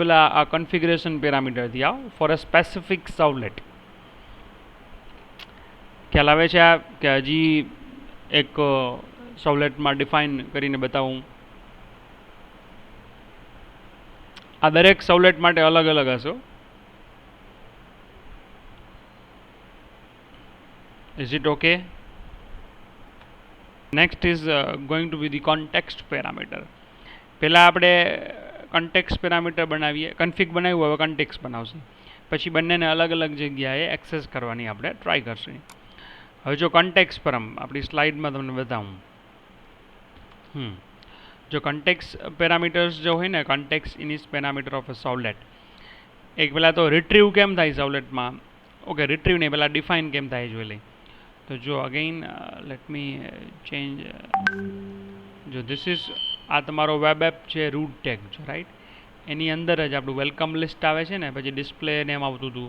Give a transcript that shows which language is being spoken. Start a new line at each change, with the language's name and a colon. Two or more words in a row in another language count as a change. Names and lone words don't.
Gujarati: પેલા આ કન્ફિગરેશન પેરામીટરથી આવો
English: for a specific servlet.
Gujarati: ખ્યાલ આવે છે આ કે હજી એક સાવલેટમાં ડિફાઇન કરીને બતાવું. આ દરેક સાવલેટ માટે અલગ અલગ હશે.
English: Is it okay? Next is going to be the context parameter.
Gujarati: પહેલાં આપણે
English: context parameter
Gujarati: બનાવીએ, config બનાવ્યું, હવે context બનાવશે. પછી બંનેને અલગ અલગ જગ્યાએ એક્સેસ કરવાની આપણે ટ્રાય કરશું. હવે જો
English: context param
Gujarati: આપણી સ્લાઇડમાં તમને બતાવું. જો context parameters જો હોય ને,
English: context init parameter of a servlet,
Gujarati: એક પહેલાં તો retrieve કેમ થાય સાવલેટમાં. ઓકે, retrieve નહીં, પહેલાં define કેમ થાય જોઈ લઈ. તો જો
English: again let me change.
Gujarati: જો
English: this is
Gujarati: આ તમારો
English: web app
Gujarati: છે,
English: root tag
Gujarati: છે, રાઈટ. એની અંદર જ આપણું
English: welcome list
Gujarati: આવે છે ને, પછી
English: display name
Gujarati: આવતું હતું.